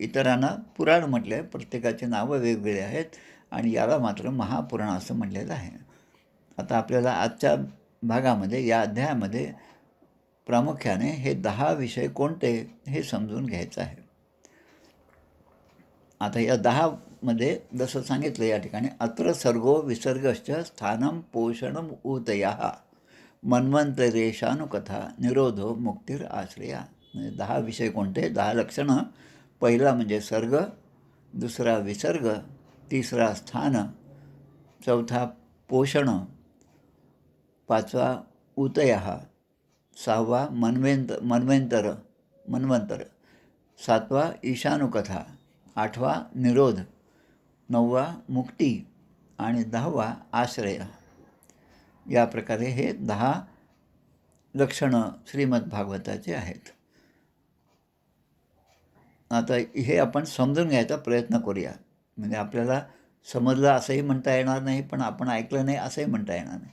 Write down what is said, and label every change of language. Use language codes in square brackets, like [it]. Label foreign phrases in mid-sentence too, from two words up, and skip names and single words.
[mr] इतरांना पुराण म्हटलं आहे, प्रत्येकाचे नावं वेगवेगळे आहेत, आणि याला मात्र महापुराण असं म्हणलेलं आहे. आता आपल्याला आजच्या भागामध्ये, या अध्यायामध्ये प्रामुख्याने हे 10 विषय कोणते हे समजून घ्यायचं आहे. आता या 10मध्ये जसं सांगितलं या ठिकाणी, [sa] अत्र सर्गो विसर्गश्च स्थानं पोषणम ऊतयः मन्वंतरेशानुकथा निरोधो मुक्तीर आश्रया. [mr] म्हणजे 10 विषय कोणते, 10 लक्षणं. पहिला म्हणजे सर्ग, दुसरा विसर्ग, तिसरा स्थान, चौथा पोषण, 5वा ऊतयः, 6वा मन्वंतर, 7वा ईशानुकथा, 8वा निरोध, 9वा मुक्ती आणि 10वा आश्रय. या प्रकारे हे 10 लक्षणं श्रीमद्भागवताचे आहेत. आता हे आपण समजून घ्यायचा प्रयत्न करूया. म्हणजे आपल्याला समजलं असंही म्हणता येणार नाही, पण आपण ऐकलं नाही असंही म्हणता येणार नाही.